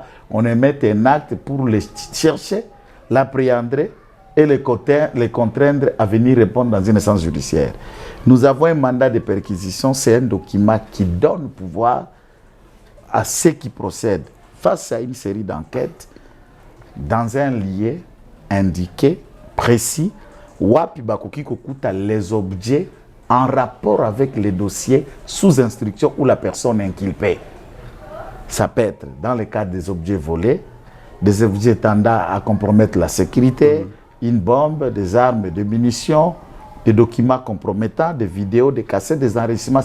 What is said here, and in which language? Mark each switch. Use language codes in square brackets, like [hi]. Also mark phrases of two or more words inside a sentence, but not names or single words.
[fr] On émet un acte pour les chercher, l'appréhender et les contraindre à venir répondre dans une instance judiciaire. Nous avons un mandat de perquisition, c'est un document qui donne pouvoir à ceux qui procèdent face à une série d'enquêtes dans un lieu indiqué, précis, [ln] wapi bakoki kokuta [fr] les objets en rapport avec les dossiers sous instruction ou la personne inculpée. Ça peut être dans le cadre des objets volés, des objets tendant à compromettre la sécurité, une bombe, des armes, des munitions, des documents compromettants, des vidéos, des cassettes, des enregistrements.